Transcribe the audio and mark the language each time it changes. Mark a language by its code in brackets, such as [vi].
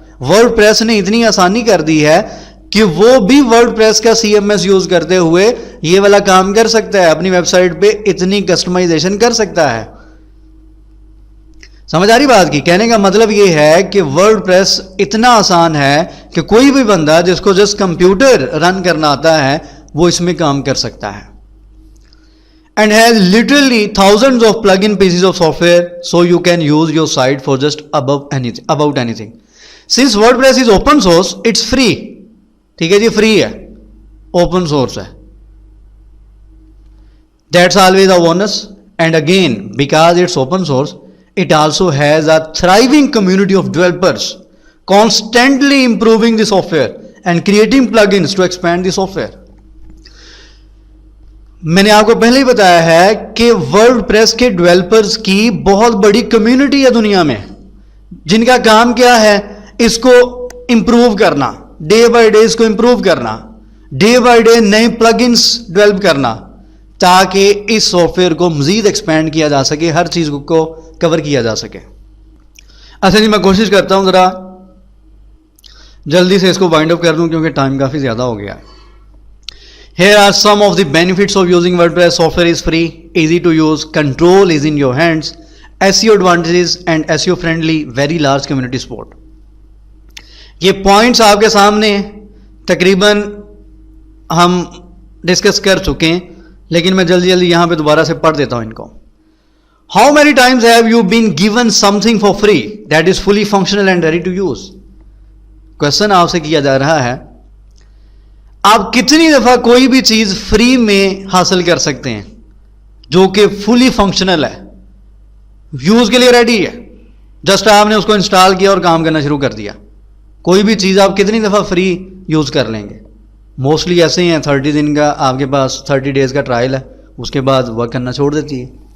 [ur] Word press نے اتنی آسانی کر دی ہے کہ وہ بھی ورڈ پریس کا سی ایم ایس یوز کرتے ہوئے یہ والا کام کر سکتا ہے، اپنی ویب سائٹ پہ اتنی کسٹمائزیشن کر سکتا ہے. سمجھ آ رہی بات کی؟ کہنے کا مطلب یہ ہے کہ ورڈ پریس اتنا آسان ہے کہ کوئی بھی بندہ جس کو جسٹ کمپیوٹر رن کرنا آتا ہے وہ اس میں کام کر سکتا ہے. [en] And has literally thousands of plug-in pieces of software, so you can use your site for just about anything. Since WordPress is open source, it's free. [ur] ٹھیک ہے جی، فری ہے، اوپن سورس ہے. [en] That's always a bonus. And again, because it's open source, it also has a thriving community of developers constantly improving the software and creating plugins to expand the software. [ur] میں نے آپ کو پہلے ہی بتایا ہے کہ word press کے developers کی بہت بڑی کمیونٹی ہے دنیا میں، جن کا کام کیا ہے، اس کو امپروو کرنا، ڈے بائی ڈے اس کو امپروو کرنا، ڈے بائی ڈے نئے پلگنس ڈیولپ کرنا تاکہ اس سافٹ ویئر کو مزید ایکسپینڈ کیا جا سکے، ہر چیز کو کور کیا جا سکے. اچھا جی، میں کوشش کرتا ہوں ذرا جلدی سے اس کو وائنڈ اپ کر دوں کیونکہ ٹائم کافی زیادہ ہو گیا ہے. [en] Here are some of the benefits of using WordPress. Software is free, easy to use, control is in your hands, SEO advantages and SEO friendly, very large community support. [ur] یہ پوائنٹس آپ کے سامنے تقریباً ہم discuss کر چکے ہیں، لیکن میں جلدی یہاں پہ دوبارہ سے پڑھ دیتا ہوں ان کو. [en] How many times have you been given something for free that is fully functional and ready to use? [ur] Question آپ سے کیا جا رہا ہے، آپ کتنی دفعہ کوئی بھی چیز فری میں حاصل کر سکتے ہیں جو کہ فلی فنکشنل ہے، یوز کے لیے ریڈی ہے، جسٹ آپ نے اس کو انسٹال کیا اور کام کرنا شروع کر دیا. کوئی بھی چیز آپ کتنی دفعہ فری یوز کر لیں گے؟ موسٹلی ایسے ہی ہیں، 30 دن کا آپ کے پاس 30 ڈیز کا ٹرائل ہے، اس کے بعد ورک کرنا چھوڑ دیتی ہے.